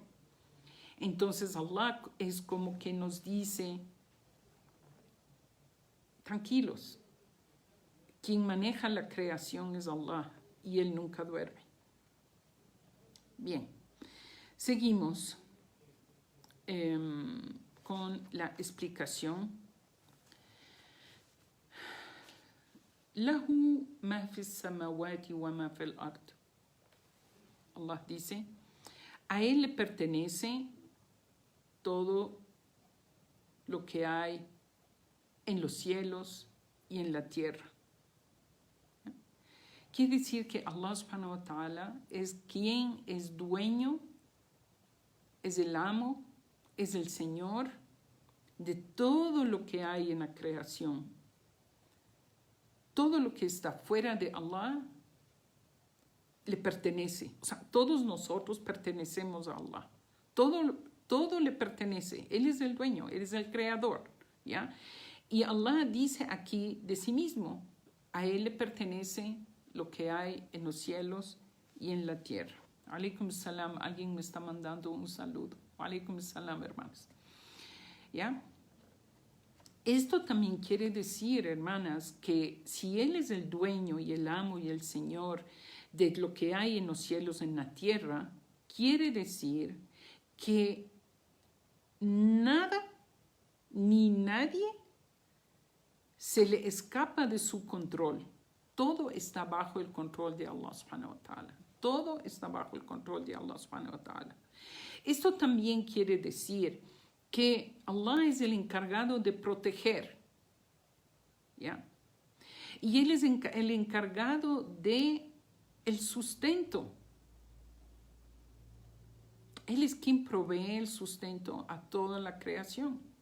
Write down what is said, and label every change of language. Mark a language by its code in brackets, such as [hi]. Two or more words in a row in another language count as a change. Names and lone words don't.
[es] Entonces Allah es como que nos dice, tranquilos, quien maneja la creación es Allah y Él nunca duerme. Bien, seguimos con la explicación. [ar] له ما في السماوات وما في الأرض. [es] Allah dice, a Él le pertenece todo lo que hay en los cielos y en la tierra. Quiere decir que Allah [ar] سبحانه وتعالى [es] es quien es dueño, es el amo, es el Señor de todo lo que hay en la creación. Todo lo que está fuera de Allah le pertenece. O sea, todos nosotros pertenecemos a Allah. Todo le pertenece. Él es el dueño, Él es el creador, ¿ya? Y Allah dice aquí de sí mismo, a Él le pertenece lo que hay en los cielos y en la tierra. [ar] عليكم السلام, [es] alguien me está mandando un saludo. [ar] عليكم السلام, [es] hermanos. ¿Ya? Esto también quiere decir, hermanas, que si Él es el dueño y el amo y el Señor de lo que hay en los cielos, en la tierra, quiere decir que nada ni nadie se le escapa de su control. Todo está bajo el control de Allah [ar] سبحانه وتعالى. [es] Todo está bajo el control de Allah [ar] سبحانه وتعالى. [es] Esto también quiere decir que Allah es el encargado de proteger, ¿ya? Y Él es el encargado de el sustento. Él es quien provee el sustento a toda la creación.